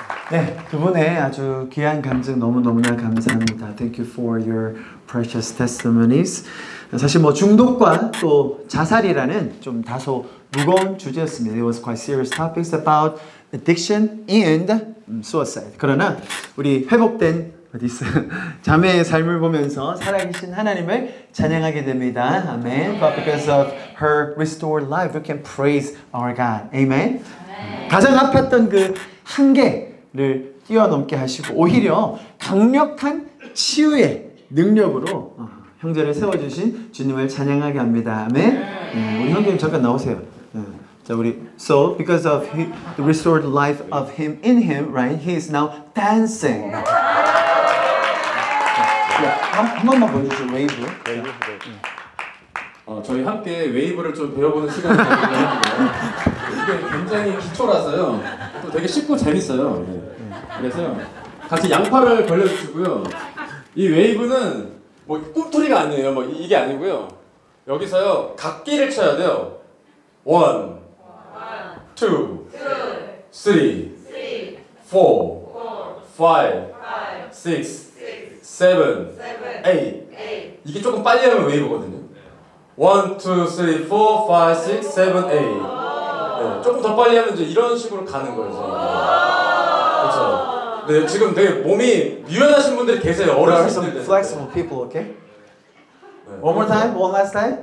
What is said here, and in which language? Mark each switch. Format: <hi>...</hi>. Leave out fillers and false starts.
<ko>네, 두 분의 아주 귀한 간증 너무너무나 감사합니다.</ko> <en>Thank you for your precious testimonies.</en> <ko>사실 뭐 중독과 또 자살이라는 좀 다소 무거운 주제였습니다.</ko> <en>It was quite serious topics about addiction and suicide.</en> <ko>그러나 우리 회복된 자매의 삶을 보면서 살아계신 하나님을 찬양하게 됩니다. 아멘.</ko> <en>But because of her restored life, we can praise our God. Amen.</en> <ko>가장 아팠던 그 한계를 뛰어넘게 하시고 오히려 강력한 치유의 능력으로 형제를 세워주신 주님을 찬양하게 합니다. 아멘. 우리 형제님 잠깐 나오세요. 자, 우리</ko> <en>so because of the restored life of him in him, right? He is now dancing.</en> <ko>한 번만 보여주세요. 웨이브. 저희 함께 웨이브를 좀 배워보는 시간을 가지고 있는데요. 이게 굉장히 기초라서요. 또 되게 쉽고 재밌어요. 네. 그래서 같이 양팔을 벌려주시고요. 이 웨이브는 뭐 꿈틀이가 아니에요. 뭐 이게 아니고요. 여기서요 각기를 쳐야 돼요. 1, 2, 3, 4, 5, 6, 7, 8. 이게 조금 빨리 하면 웨이브거든요. 1, 2, 3, 4, 5, 6, 7, 8. 네, 조금 더 빨리 하면 이제 이런 식으로 가는 거예요. 그렇죠. 네, 지금 되게 몸이 유연하신 분들이 계세요.</ko> <en>There are</en> <ko>어르신들.</ko> <en>some flexible people, okay? One more time, one last time.</en>